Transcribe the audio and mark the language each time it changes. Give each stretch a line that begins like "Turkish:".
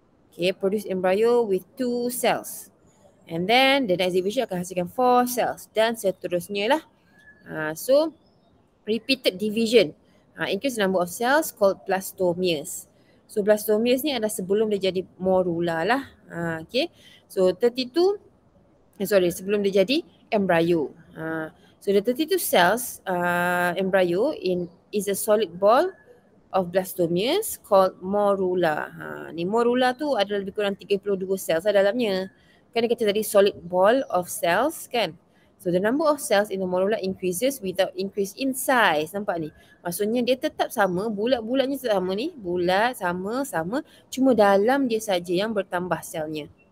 English: Okay, produce embryo with 2 cells. And then the next division
Malay: akan hasilkan 4 cells dan seterusnya lah.
English: So, repeated division increase the number of cells called blastomeres.
Malay: So, blastomeres ni adalah sebelum dia jadi morula lah. Okay, so 32, sebelum dia jadi embryo.
English: So the 32 cells embryo is a solid ball of blastomeres called morula.
Malay: Ni morula tu adalah lebih kurang 32 cells dalamnya. Kan dia kata tadi
English: solid ball of cells
Malay: kan.
English: So the number of cells in the morula increases without increase in size.
Malay: Nampak ni? Maksudnya dia tetap sama, bulat-bulatnya tetap sama ni. Bulat, sama. Cuma dalam dia saja yang bertambah selnya.